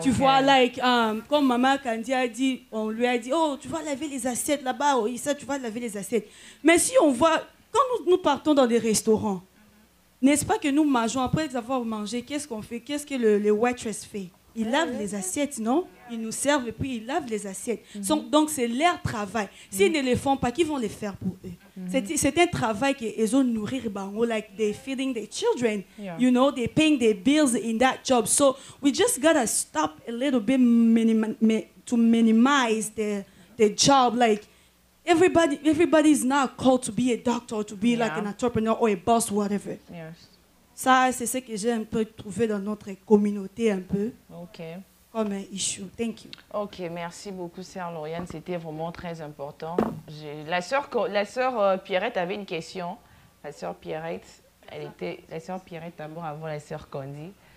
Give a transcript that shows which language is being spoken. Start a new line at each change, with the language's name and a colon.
French: Tu vois, comme Maman Candy a dit, on lui a dit, oh, tu vas laver les assiettes là-bas, oh, ça, tu vas laver les assiettes. Mais si on voit, quand nous partons dans des restaurants, N'est-ce pas que nous mangeons, après avoir mangé, qu'est-ce qu'on fait? Qu'est-ce que le waitress fait? Ils lavent les assiettes, non? Ils nous servent et puis ils lavent les assiettes. Donc, c'est leur travail. S'ils ne le font pas, qui vont le faire pour eux? C'est un travail qu'ils ont nourri,
English: like they're feeding their children. You know, they're paying their bills in that job. So, we just got to stop a little bit to minimize the job. Like, everybody's not called to be a doctor, to be like an entrepreneur or a boss, whatever. Yes.
French: Ça, c'est ce que j'ai un peu trouvé dans notre communauté, un peu, comme un issue.
English: Thank you.
French: Ok, merci beaucoup, Sœur Lauriane. C'était vraiment très important. La sœur Pierrette avait une question. La sœur Pierrette, la sœur Pierrette d'abord avant la sœur Candy.